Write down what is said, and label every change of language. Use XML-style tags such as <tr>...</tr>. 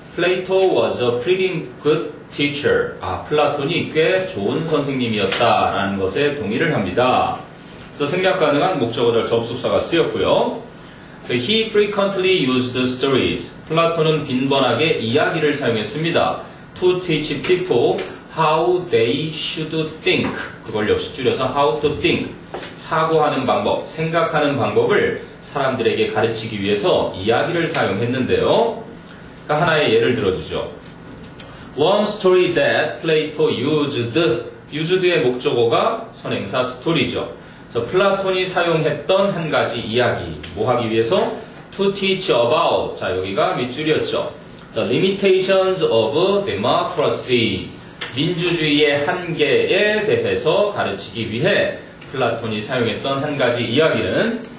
<en>Plato was a pretty good teacher</en> <ko>플라톤이 꽤 좋은 선생님이었다라는 것에 동의를 합니다. 그래서 생략 가능한 목적어절 접속사가 쓰였고요.</ko> <en>He frequently used stories.</en> <ko>플라톤은 빈번하게 이야기를 사용했습니다.</ko> <en>To teach people how they should think.</en> <ko>그걸 역시 줄여서</ko> <en>how to think.</en> <ko>사고하는 방법, 생각하는 방법을 사람들에게 가르치기 위해서 이야기를 사용했는데요. 그러니까 하나의 예를 들어주죠.</ko> <en>One story that Plato used의</en> <ko>목적어가 선행사</ko> <en>story죠.</en> <ko>그래서 플라톤이 사용했던 한 가지 이야기, 뭐 하기 위해서?</ko> <en>To teach about,</en> <ko>자 여기가 밑줄이었죠.</ko> <en>The limitations of democracy,</en> <ko>민주주의의 한계에 대해서 가르치기 위해 플라톤이 사용했던 한 가지 이야기는</ko>